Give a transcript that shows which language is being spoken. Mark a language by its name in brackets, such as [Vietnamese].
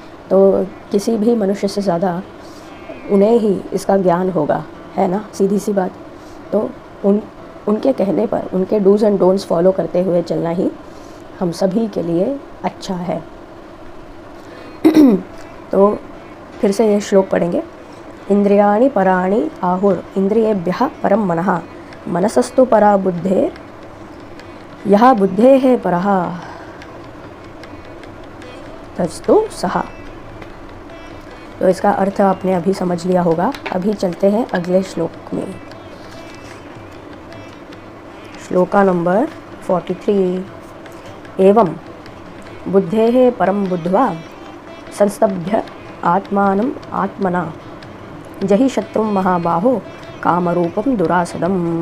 [Hindi] तो किसी भी मनुष्य से ज़्यादा उन्हें ही इसका ज्ञान होगा, है ना, सीधी सी बात। तो उनके कहने पर, उनके [English] dos and don'ts [Hindi] फॉलो करते हुए चलना ही हम सभी के लिए अच्छा है। तो फिर से ये श्लोक पढ़ेंगे। [Sanskrit] इंद्रियाणि पराणि आहुर इंद्रियेभ्यः परम मनः, मनसस्तु परा बुद्धेर यः बुद्धेः परः तस्तु सः। [Hindi] तो इसका अर्थ आपने अभी समझ लिया होगा। अभी चलते हैं अगले श्लोक में। श्लोका नंबर 43। [Sanskrit] एवं बुद्धेः परं बुद्ध्वा संस्तभ्य आत्मानं आत्मना जहि शत्रुं महाबाहो कामरूपम दुरासदम।